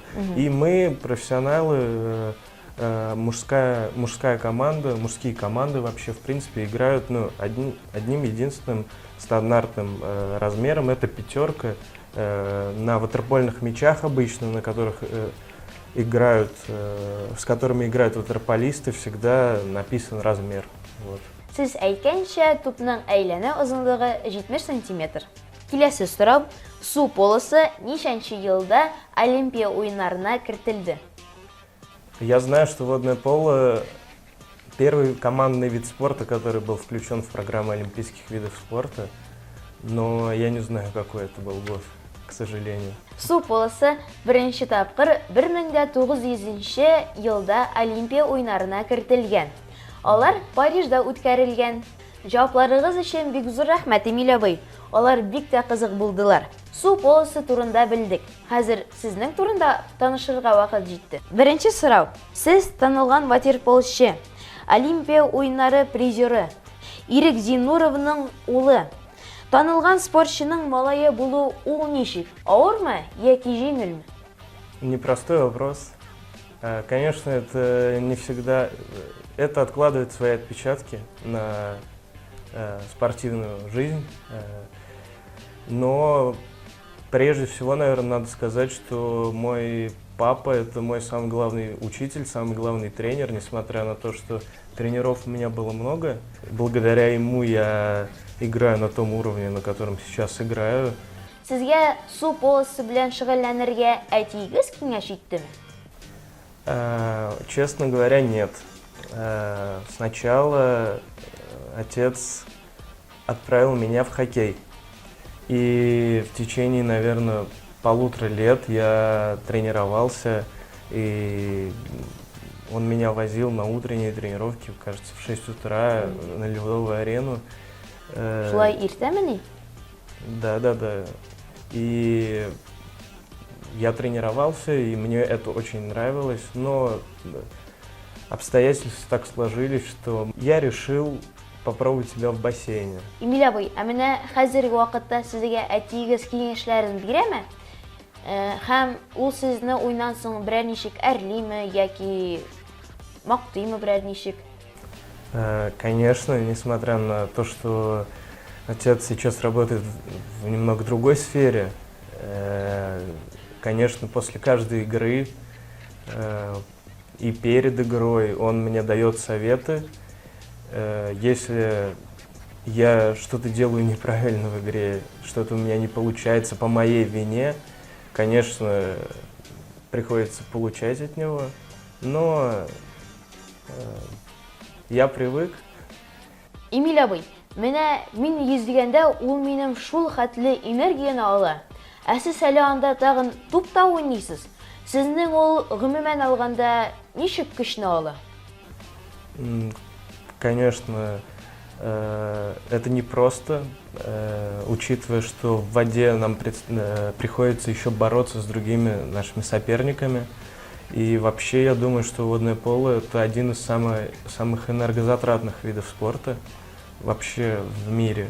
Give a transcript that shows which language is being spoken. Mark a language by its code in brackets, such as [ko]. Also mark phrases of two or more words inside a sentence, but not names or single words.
[ru] И мы, профессионалы, мужская команда, мужские команды вообще в принципе играют одним единственным стандартным размером. Это пятерка. На ватерпольных мячах обычно, на которых с которыми играют ватерполисты, всегда написан размер. Вот. [tt] Сез әйткәнчә, тупның әйләнә озынлыгы 70 сантиметр. Киләсе сорау: су полосы ничәнче елда Олимпия уеннарына кертелде? [ru] Я знаю, что водное поло первый командный вид спорта, который был включен в программу олимпийских видов спорта, но я не знаю, какой это был год, к сожалению. [tt] Су полосы беренче тапкыр 1900 елда Олимпия уеннарына кертелгән. Алар Парижда үткәрелгән. Җавапларыгыз өчен бик зур рәхмәт, Эмиль абый. Алар бик тә кызык булдылар. Су полосы турында белдек. Хәзер сезнең турында танышырга вакыт җитте. Беренче сорау: сез танылган ватерполчы, Олимпия уеннары призеры, Ирек Зиннуровның улы. Танылган спортчының малае булу ул ничек? Авырмы яки җиңелме? [ru] Непростой вопрос. Конечно, это не всегда... Это откладывает свои отпечатки на спортивную жизнь. Но прежде всего, наверное, надо сказать, что мой Папа – это мой самый главный учитель, самый главный тренер, несмотря на то, что тренеров у меня было много. Благодаря ему я играю на том уровне, на котором сейчас играю. [tt] Сезгә су полосы белән шөгыльләнергә әтигез киңәш иттеме? [ru] Честно говоря, нет. Сначала отец отправил меня в хоккей. И в течение, наверное, 1,5 лет я тренировался, и он меня возил на утренние тренировки, кажется, в 6 утра на ледовую арену. [tt] Шулай иртәмени? [ru] Да. И я тренировался, и мне это очень нравилось, но обстоятельства так сложились, что я решил попробовать себя в бассейне. [tt] Эмиль абый, менә хәзерге вакытта сезгә әтигез киңәшләрен бирәме? Һәм ул сезне уйнан соң берәр ничек әрлиме яки мактыймы берәр ничек? [ru] Конечно, несмотря на то, что отец сейчас работает в немного другой сфере, конечно, после каждой игры и перед игрой он мне дает советы. Если я что-то делаю неправильно в игре, что-то у меня не получается по моей вине, конечно, приходится получать от него, но я привык. [tt] Эмиль абый, менә мин йөзгәндә ул минем шул хәтле энергияне ала. Сез әле анда тагын тупта уйныйсыз. Сезнең ул гомумән алганда ничек көчне ала? [ru] Конечно, это непросто, учитывая, что в воде нам приходится еще бороться с другими нашими соперниками. И вообще, я думаю, что водное поло – это один из самых энергозатратных видов спорта вообще в мире.